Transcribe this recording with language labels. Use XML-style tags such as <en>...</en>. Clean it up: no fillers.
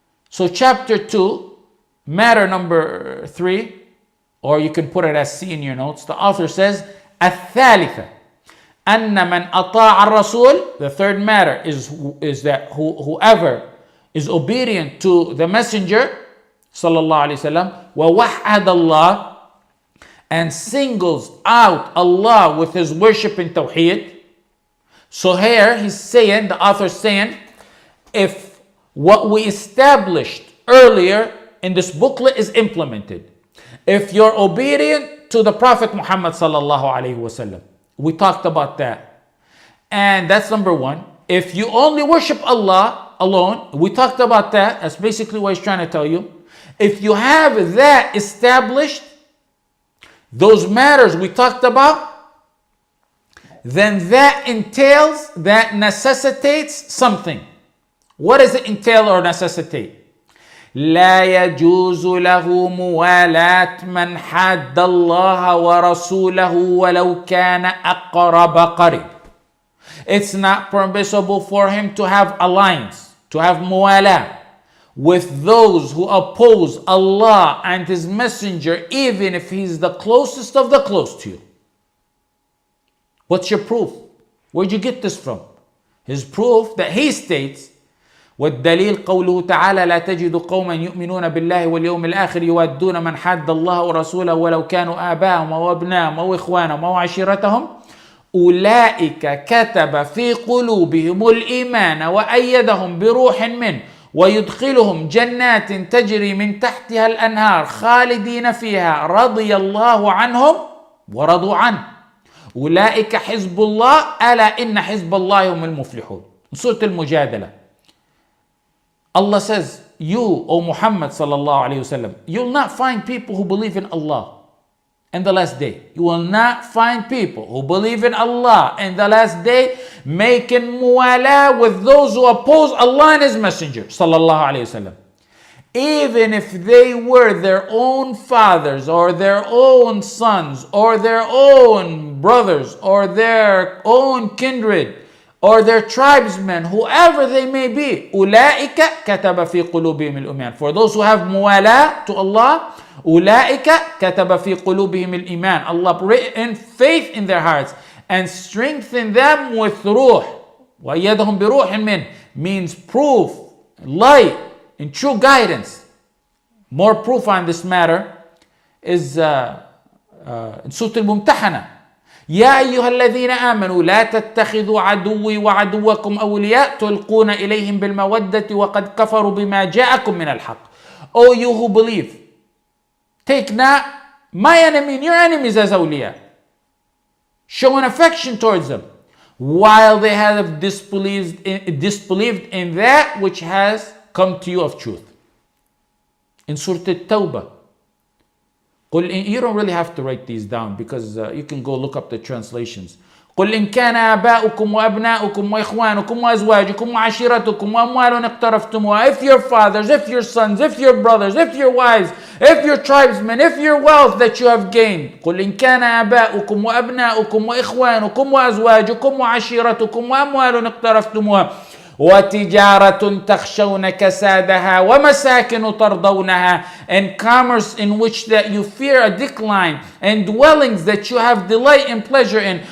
<en>So chapter 2, matter number 3, or you can put it as C in your notes. The author says,</en> <ar>الثالثة أن من أطاع الرسول.</ar> <en>The third matter is that whoever is obedient to the messenger sallallahu alaihi wasallam,</en> <ar>ووحد الله,</ar> <en>and singles out Allah with his worship in Tawheed. So here he's saying, the author's saying, if what we established earlier in this booklet is implemented, if you're obedient to the Prophet Muhammad sallallahu alaihi wasallam, we talked about that, and that's number 1. If you only worship Allah alone, we talked about that. That's basically what he's trying to tell you. If you have that established, those matters we talked about, then that entails, that necessitates something. What does it entail or necessitate?</en> <ar>لا يجوز له موالاة من حاد الله ورسوله ولو كان أقرب قريب.</ar> <en>It's not permissible for him to have alliance, to have mawaalah with those who oppose Allah and His Messenger, even if he's the closest of the close to you. What's your proof? Where'd you get this from? His proof that he states,</en> <ar>والدليل قوله تعالى لا تجد قوما يؤمنون بالله واليوم الآخر يودون من حاد الله ورسوله ولو كانوا آباءهم أو أبناءهم أو إخوانهم أو عشيرتهم أولئك كتب في قلوبهم الإيمان وأيدهم بروح منه ويدخلهم جنات تجري من تحتها الأنهار خالدين فيها رضي الله عنهم ورضوا عنه أولئك حزب الله ألا إن حزب الله هم المفلحون. سورة المجادلة.</ar> <en>Allah says, you, O Muhammad sallallahu alayhi wasallam, you'll not find people who believe in Allah and the last day. You will not find people who believe in Allah and the last day making mawaalah with those who oppose Allah and His Messenger sallallahu alayhi wasallam. Even if they were their own fathers or their own sons or their own brothers or their own kindred or their tribesmen, whoever they may be.</en> <ar>أولئك كتب في قلوبهم الإيمان.</ar> <en>For those who have mawaalah to Allah,</en> <ar>أولئك كتب في قلوبهم الإيمان.</ar> <en>Allah written faith in their hearts and strengthen them with ruh.</en> <ar>وأيدهم بروح منه</ar> <en>means proof, light, and true guidance. More proof on this matter is in Surah Al-Mumtahanah.</en> <ar>يا أيها الذين آمنوا لا تتخذوا عدوي وعدوكم أولياء تلقون إليهم بالمودة وقد كفروا بما جاءكم من الحق.</ar> <en>O you who believe, take not my enemy and your enemies as awliya, showing affection towards them, while they have disbelieved in that which has come to you of truth. In Surah At-Tawbah, you don't really have to write these down because you can go look up the translations.</en> <ar>قل إن كان آباؤكم وأبناؤكم وإخوانكم وأزواجكم وعشيرتكم وأموال اقترفتموها.</ar> <en>If your fathers, if your sons, if your brothers, if your wives, if your tribesmen, if your wealth that you have gained.</en> <ar>قل إن كان آباؤكم وأبناؤكم وإخوانكم وأزواجكم وعشيرتكم وأموال اقترفتموها وتجارة تخشون كسادها ومساكن ترضونها,</ar> <en>and commerce in which that you fear a decline, and dwellings that you have delight and pleasure in.</en>